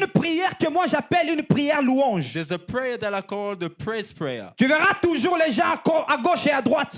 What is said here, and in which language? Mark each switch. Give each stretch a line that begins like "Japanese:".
French: une prière que moi j'appelle une prière louange.
English: there's a prayer that I call the praise prayer.
French: Tu verras toujours les gens à gauche et à droite